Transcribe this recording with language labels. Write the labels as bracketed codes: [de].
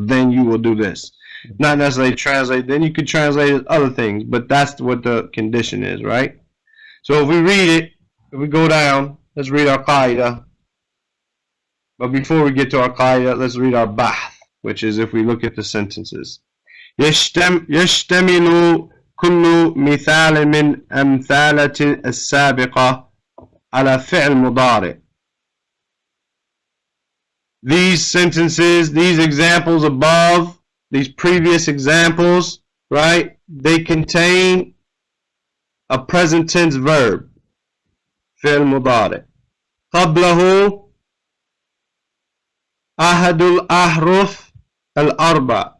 [en] Then you will do this. Not necessarily translate. Then you could translate it other things, but that's what the condition is, right? So if we read it, if we go down, let's read our qaida. But before we get to our qaida, let's read our bahth, which is if we look at the sentences. [ar] يشتمل كل مثال من أمثالة السابقة على فعل مضارع. [en] These sentences, these examples above, these previous examples, right? They contain a present tense verb, فعل مضارع. [ar] قبله أحد الأحرف الأربع.